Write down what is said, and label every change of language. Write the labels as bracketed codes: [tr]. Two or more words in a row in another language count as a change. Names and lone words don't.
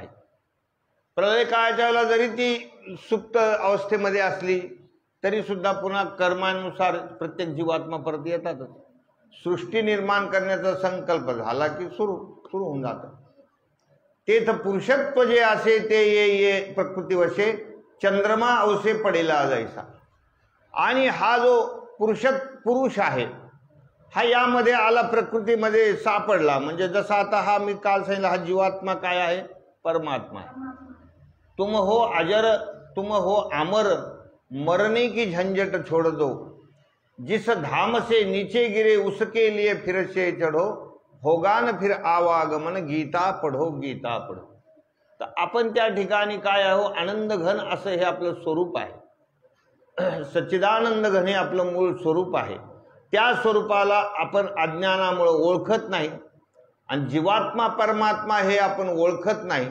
[mr] प्रलय काळाच्या वेळेला जरी ती सुप्त अवस्थेमध्ये असली तरी सुद्धा पुन्हा कर्मानुसार प्रत्येक जीवात्मा परत येतातच. सृष्टी निर्माण करण्याचा संकल्प झाला की सुरू होऊन जातं. तेथ पुरुषत्व जे असे ते ये प्रकृती वशे चंद्रमा अवसे पडेला जैसा. आणि हा जो पुरुष आहे हा यामध्ये आला, प्रकृतीमध्ये सापडला. म्हणजे जसा आता हा मी काल सांगितलं, हा जीवात्मा काय आहे? परमात्मा आहे. [hi] तुम हो अजर तुम हो अमर, मरने की झंझट छोड़ दो, जिस धाम से नीचे गिरे उसके लिए फिर से चढ़ो, होगा न फिर आवागमन, गीता पढो गीता पढो. [mr] तर आपण त्या ठिकाणी काय आहो? आनंद घन असं हे आपलं स्वरूप आहे. सच्चिदानंद घन हे आपलं मूळ स्वरूप आहे. त्या स्वरूपाला आपण अज्ञानामुळे ओळखत नाही आणि जीवात्मा परमात्मा हे आपण ओळखत नाही.